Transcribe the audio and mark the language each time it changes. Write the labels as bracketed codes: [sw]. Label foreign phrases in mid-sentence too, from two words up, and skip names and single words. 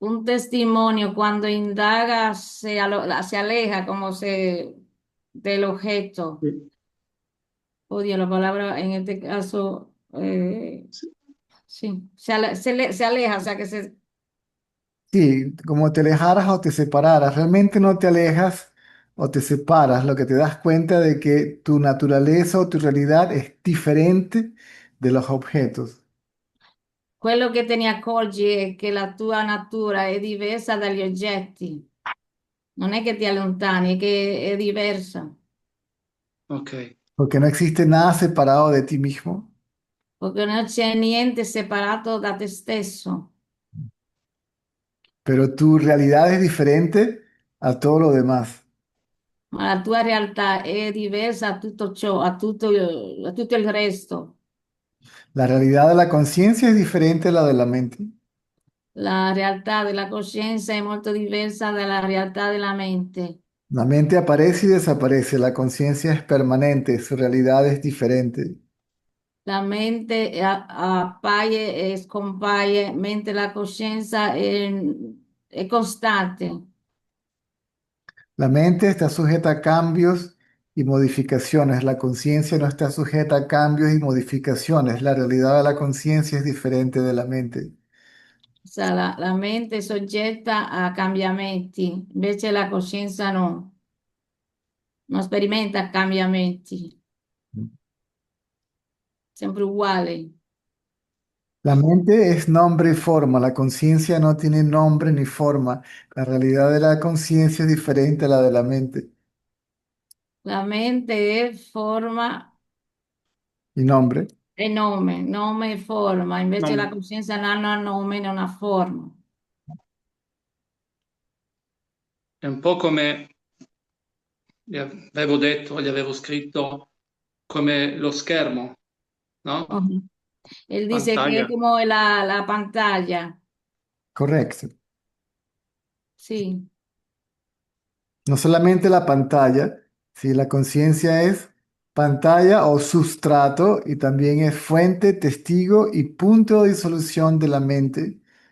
[es] un testimonio cuando indaga se aleja como se del objeto. [it] Sì. [es] Odio la palabra en este caso, [it] Sì. [es] sí, se aleja, o sea que se, Sí, como te alejaras o te separaras, realmente no te alejas o te separas, lo que te das cuenta de que tu naturaleza o tu realidad es diferente de los objetos. [it] quello che te ne accorgi è che la tua natura è diversa dagli oggetti. Non è che ti allontani, è che è diversa, Ok. [es] Porque no existe nada separado de ti mismo, [it] perché non c'è niente separato da te stesso, [es] pero tu realidad es diferente a todo lo demás. [it] ma la tua realtà è diversa a tutto ciò, a tutto il resto. [es] La realidad de la conciencia es diferente a la de la mente. [it] La realtà della coscienza è molto diversa dalla realtà della mente. [es] La mente aparece y desaparece, la conciencia es permanente, su realidad es diferente. [it] La mente appaia e scompaia, mentre la coscienza è costante. [es] La mente está sujeta a cambios y modificaciones. La conciencia no está sujeta a cambios y modificaciones. La realidad de la conciencia es diferente de la mente. [it] Sa, la mente è soggetta a cambiamenti, invece la coscienza no, non sperimenta cambiamenti, sempre uguale. [es] La mente es nombre y forma. La conciencia no tiene nombre ni forma. La realidad de la conciencia es diferente a la de la mente. [it] La mente è forma [es] Y nombre. [it] e nome, nome e forma, invece la No, coscienza non ha nome, non ha forma. è un po' come gli avevo detto, gli avevo scritto, come lo schermo, no? [es] Ujú. Él dice que es Pantalla. como la pantalla, Correcto. sí. No solamente la pantalla, si la conciencia es pantalla o sustrato y también es fuente, testigo y punto de disolución de la mente.